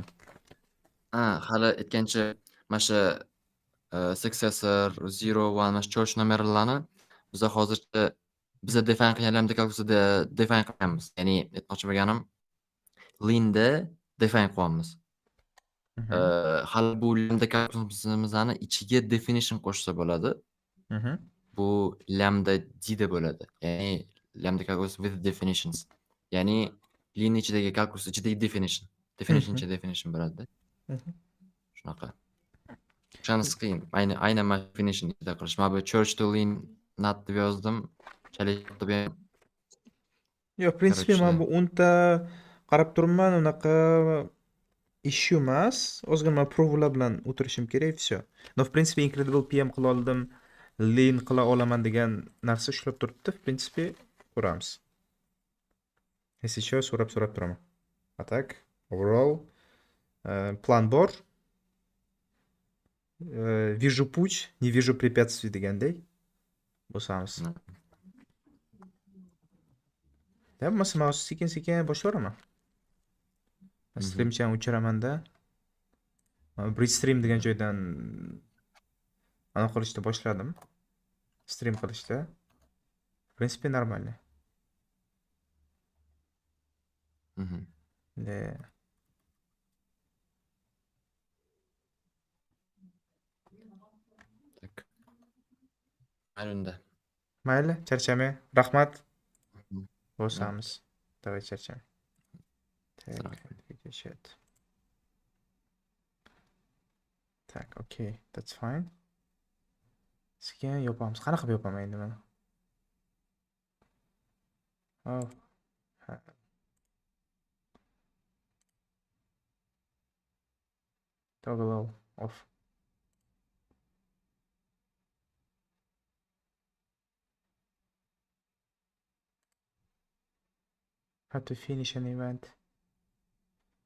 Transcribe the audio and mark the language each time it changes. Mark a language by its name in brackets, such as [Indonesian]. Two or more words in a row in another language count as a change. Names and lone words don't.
[Uzbek] Hali aytgancha mana shu successor 01 mana shu church numerlarni biz hozircha biza define qilgan [English] lambda calculusda [Uzbek] define qilganmiz. Ya'ni aytmoqchi bo'lganim Lean'da define qilyapmiz. Hali bu [English] lambda calculusimizni [Uzbek] ichiga definition qo'shsa bo'ladi. Bu lambda D da bo'ladi. [English] Ya'ni lambda calculus with definitions. [Uzbek] Ya'ni Lean ichidagi calculus ichidagi definition. Definition ichida definition bo'ladi. Shunaqa. Tushunish qiyin. Aynan mana definition ichida qilish. Mana bu [English] church to Lean nat [Uzbek] deb yozdim. Chalib ham. Yo'q, [Russian] в принципе, [Uzbek] men bu 10 ta qarab turibman, unaqa issue emas. Ozgina provlar bilan o'tirishim kerak, [Russian] все. No, в принципе, [Uzbek] Incredible PM qila oldim, Lean qila olaman degan narsa ushlab turibdi. [Russian] В принципе, ko'ramiz. Если что, [Uzbek] so'rab turaman. [Russian] A tak, [English] overall plan [Uzbek] bor. [Russian] Вижу путь, не вижу препятствий [Uzbek] deganday bo'lsamiz. [Russian] No. [Uzbek] Bo'lmasa mouse sekin-sekin boshlayveraman. Streamchani o'chiraman-da. Bridge stream degan joydan qilishda boshladim. Stream qilishda. [Russian] В принципе, нормально. Мгм. Да. Так. [Uzbek] Mayli. Mayli, charchamang. Rahmat. Mhm. Bo'lsamiz. Давай charchamang. Так, Rahmat. [English] video chat. Так, okay, that's fine. [Uzbek] Sekin yopamiz. Qanaqa qilib yopaman endi mana? Oh. ha. [English] Toggle off. How to finish an event.